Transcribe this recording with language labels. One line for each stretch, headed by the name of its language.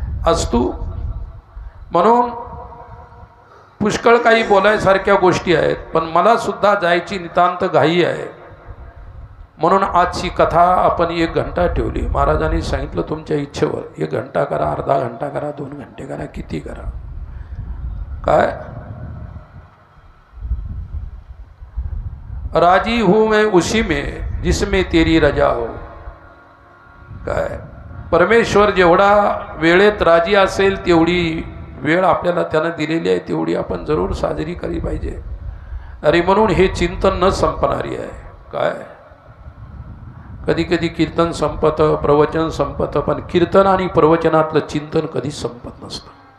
Marathi: अस्तु म्हणून पुष्कळ काही बोलायसारख्या गोष्टी आहेत, पण मला सुद्धा जायची नितांत घाई आहे. म्हणून आजची कथा आपण 1 घंटा ठेवली. महाराजांनी सांगितलं तुमच्या इच्छेवर 1 घंटा करा, अर्धा घंटा करा, 2 घंटे करा, किती करा. काय
Hindi: राजी हूं मैं उसी में जिसमें तेरी रजा हो.
Marathi: काय परमेश्वर जेवढा वेळेत राजी असेल तेवढी वेळ आपल्याला त्यानं दिलेली आहे, तेवढी आपण जरूर साजरी केली पाहिजे. अरे म्हणून हे चिंतन न संपणारी आहे. काय कधी कधी कीर्तन संपतं, प्रवचन संपतं, पण कीर्तन आणि प्रवचनातलं चिंतन कधीच संपत नसतं.